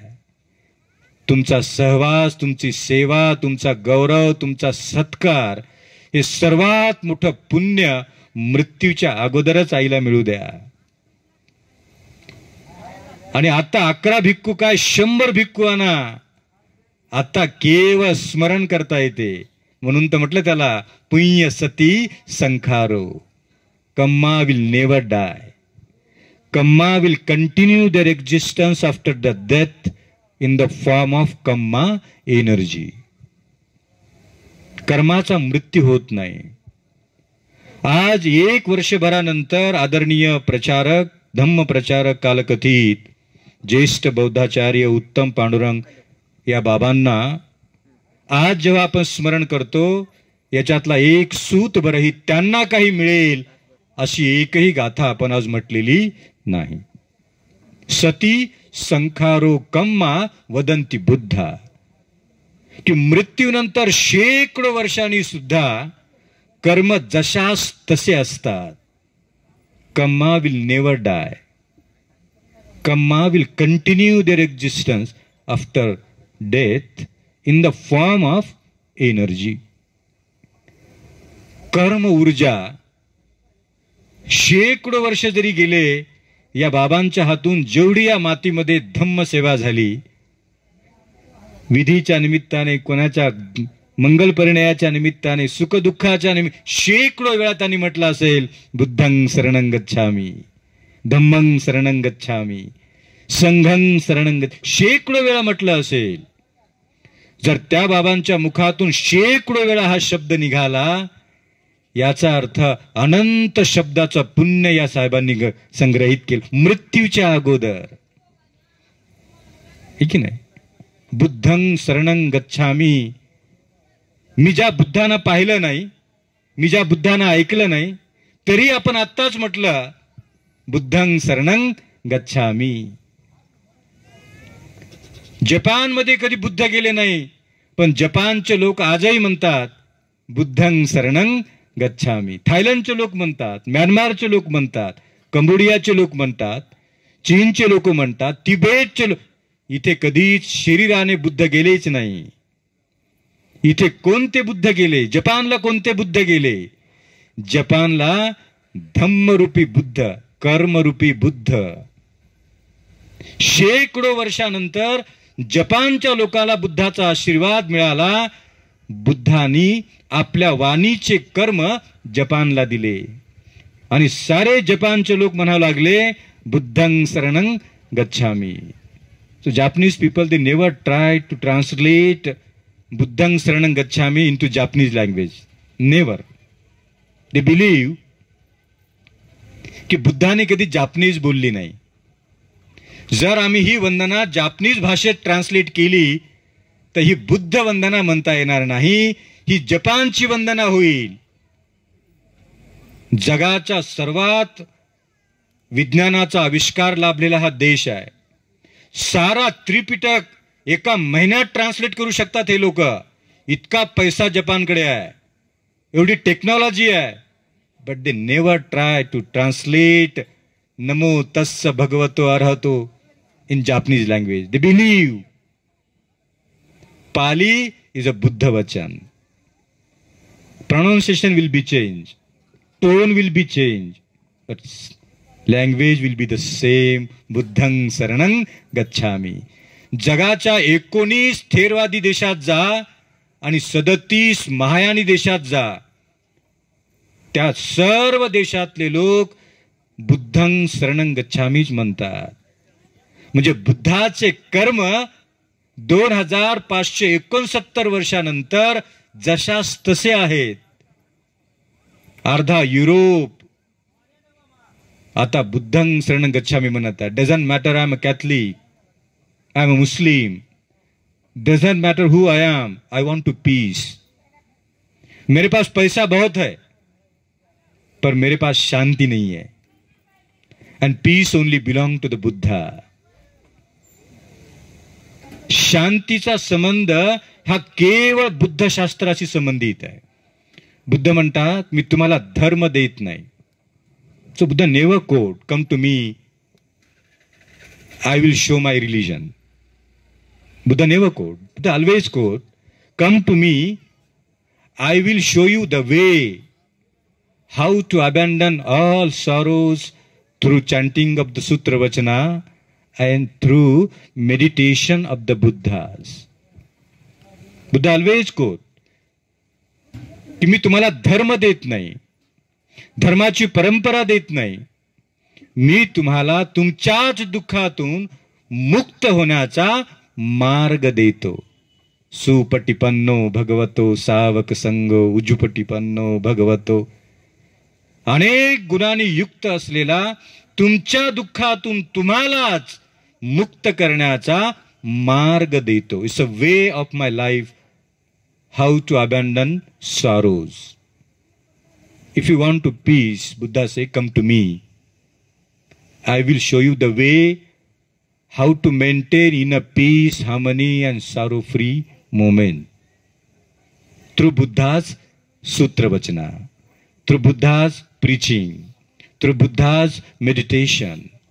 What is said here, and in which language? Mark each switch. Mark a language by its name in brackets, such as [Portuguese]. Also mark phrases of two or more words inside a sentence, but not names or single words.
[Marathi] तुमचा सहवास, तुमची सेवा, तुमचा गौरव, तुमचा सत्कार हे सर्वात मोठं पुण्य मृत्यूच्या अगोदरच आईला मिळू द्या. आणि आता 11 भिक्खू काय 100 भिक्खू आणा. आता केवळ स्मरण करता येते. म्हणून तर म्हटलं त्याला पुण्य [Pali] सती संखारो. [English] Kamma will never die. Kamma will continue their existence after the death in the form of kamma energy. [Marathi] कर्माचा मृत्यू होत नाही. आज 1 वर्षभरानंतर आदरणीय प्रचारक, धम्म प्रचारक, कालकथित ज्येष्ठ बौद्धाचार्य उत्तम पांडुरंग या बाबांना आज जेव्हा आपण स्मरण करतो याच्यातला एक सूत बरही त्यांना काही मिळेल अशी एकही गाथा आपण आज म्हटलेली नाही. [Pali] सती संखारो कम्मा वदंती बुद्धा. [Marathi] की मृत्यूनंतर शेकडो वर्षांनी सुद्धा कर्म जशास तसे असतात. [English] Kamma will never die. Kamma will continue their existence after death in the form of energy. [Marathi] कर्म ऊर्जा शेकडो वर्ष जरी गेले, या बाबांच्या हातून जेवढी या मातीमध्ये धम्म सेवा झाली, विधीच्या निमित्ताने, कोणाच्या मंगल परिणयाच्या निमित्ताने, सुखदुःखाच्या निमित्त शेकडो वेळा त्यांनी म्हटलं असेल [Pali] बुद्धं शरणं गच्छामी, धम्मं शरणं गच्छामी, संघं शरणं गच्छामी. [Marathi] शेकडो वेळा म्हटलं असेल. जर त्या बाबांच्या मुखातून शेकडो वेळा हा शब्द निघाला, याचा अर्थ अनंत शब्दाचं पुण्य या साहेबांनी संग्रहित केलं मृत्यूच्या अगोदर. हे की नाही. [Pali] बुद्धं शरणं गच्छामी. [Marathi] मी ज्या बुद्धांना पाहिलं नाही, मी ज्या बुद्धांना ऐकलं नाही, तरी आपण आत्ताच म्हटलं [Pali] बुद्धं शरणं गच्छामी. [Marathi] जपानमध्ये कधी बुद्ध गेले नाही, पण जपानचे लोक आजही म्हणतात [Pali] बुद्धं शरणं गच्छामी. [Marathi] थायलंडचे लोक म्हणतात, म्यानमारचे लोक म्हणतात, कंबोडियाचे लोक म्हणतात, चीनचे लोक म्हणतात, तिबेटचे लोक. इथे कधीच शरीराने बुद्ध गेलेच नाही. इथे कोणते बुद्ध गेले? जपानला कोणते बुद्ध गेले? जपानला धम्मरूपी बुद्ध, कर्मरूपी बुद्ध. शेकडो वर्षानंतर जपानच्या लोकांना बुद्धाचा आशीर्वाद मिळाला. बुद्धांनी आपल्या वाणीचे कर्म जपानला दिले आणि सारे जपानचे लोक म्हणावं लागले [Pali] बुद्धं शरणं गच्छामी. [English] So Japanese people, they never try to translate [Pali] Buddhang Saranang Gacchami [English] into Japanese language. Never. They believe [Marathi] की बुद्धाने कधी जापनीज बोलली नाही. जर आम्ही ही वंदना जापनीज भाषेत ट्रान्सलेट केली तर ही बुद्ध वंदना म्हणता येणार नाही, ही जपानची वंदना होईल. जगाच्या सर्वात विज्ञानाचा आविष्कार लाभलेला हा देश आहे. सारा त्रिपिटक एका महिन्यात ट्रान्सलेट करू शकतात हे लोक. इतका पैसा जपानकडे आहे, एवढी टेक्नॉलॉजी आहे. [English] But they never try to translate [Pali] नमो तस्स भगवतो अर्हतो [English] in Japanese language. They believe Pali is a [Pali] Buddha Vachan. [English] Pronunciation will be changed, tone will be changed, but language will be the same. [Pali] Buddhang Saranang Gacchami. [Marathi] जगाच्या 19 थेरवादी देशात जा आणि 37 महायानी देशात जा, त्या सर्व देशातले लोक [Pali] बुद्धं शरणं गच्छामीच [Marathi] म्हणतात. म्हणजे बुद्धाचे कर्म 2569 वर्षानंतर जशास तसे आहेत. अर्धा युरोप आता [Pali] बुद्धं शरणं गच्छामी [Marathi] म्हणत आहे. [English] Doesn't matter I am a Catholic, I am a Muslim, Doesn't matter who I am, I want to peace. [Hindi] मेरे पास पैसा बहुत है पर मेरे पास शांति नहीं है. [English] And peace only belong to the Buddha. [Marathi] शांतीचा संबंध हा केवळ बुद्धशास्त्राशी संबंधित आहे. बुद्ध म्हणतात मी तुम्हाला धर्म देत नाही. [English] So Buddha never quote come to me, I will show my religion. Buddha never quote. Buddha always quote come to me, I will show you the way how to abandon all sorrows through chanting of the sutra vachana and through meditation of the Buddhas. Buddha always quote [Marathi] की मी तुम्हाला धर्म देत नाही, धर्माची परंपरा देत नाही, मी तुम्हाला तुमच्याच दुःखातून मुक्त होण्याचा मार्ग देतो. [Pali] सुपटिपन्नो भगवतो सावक संगो उजुपटिपन्नो भगवतो. [Marathi] अनेक गुणांनी युक्त असलेला तुमच्या दुःखातून तुम्हालाच मुक्त करण्याचा मार्ग देतो. [English] It's a way of my life how to abandon sorrows. If you want to peace, Buddha say come to me, I will show you the way how to maintain in a peace, harmony and sorrow free moment through Buddha's sutravachana, through Buddha's preaching, through Buddha's meditation.